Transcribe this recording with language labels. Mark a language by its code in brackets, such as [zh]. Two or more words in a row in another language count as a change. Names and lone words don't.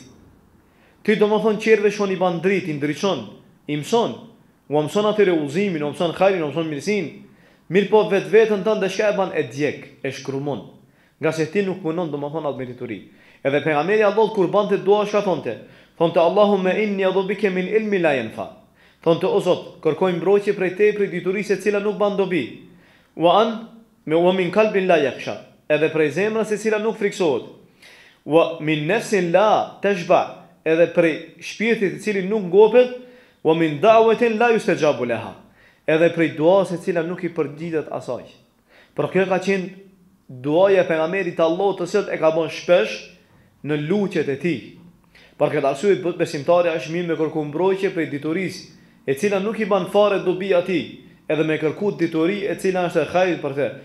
[sq] Ti domethënë qerve shon i ban dritë, i ndriçon, i mëson, u mëson atyre udhëzimin, u mëson hajrin, u mëson mirësinë. Mirë po vetveten tënde çka e ban e djeg, e shkrumon. Nga se ti nuk punon domethënë atë dituri. Edhe pejgamberi Allah kur bante dua çka thonte? [ar] Thonte اللهم إني أعوذ بك من علم لا ينفع. [sq] Thonte o Zot, kërkoj mbrojtje prej te prej diturisë e cila nuk ban dobi. [ar] ومن قلب لا يخشع. [sq] Edhe prej zemrës e cila nuk friksohet. [ar] ومن نفس لا تشبع. [sq] Edhe prej shpirtit i cili nuk ngopet. [ar] ومن دعوة لا يستجاب لها. [sq] Edhe prej duas e cila nuk i përgjigjet asaj. Por kjo ka qenë duaja e pejgamberit Allahut të cilët e ka bën shpesh në lutjet e tij. Për këtë arsye besimtari është mirë me kërku mbrojtje prej diturisë e cila nuk i ban fare dobi atij, edhe me kërku dituri e cila është e hajrit për të.